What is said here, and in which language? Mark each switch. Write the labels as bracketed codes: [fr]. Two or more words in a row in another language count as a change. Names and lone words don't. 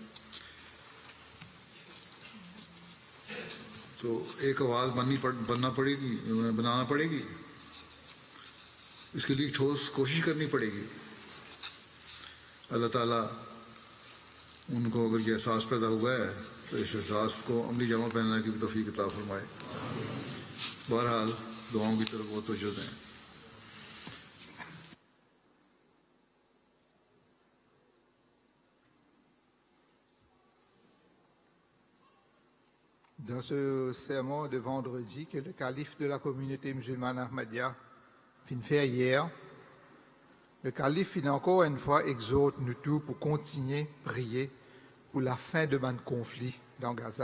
[ur] تو ایک آواز بنانا پڑے گی، اس کے لیے ٹھوس کوشش کرنی پڑے گی. اللہ تعالیٰ ان کو اگر یہ احساس پیدا ہوا ہے تو اس احساس کو عملی جامہ پہنانے کی بھی توفیق عطا فرمائے. بہرحال دعاؤں کی طرف بہت توجہ دیں. [fr] Dans ce sermon de vendredi que le calife de la communauté musulmane Ahmadiyya vient faire hier, Le calife, il encore une fois, exhorte nous tous pour continuer à prier pour la fin de ce conflit dans Gaza.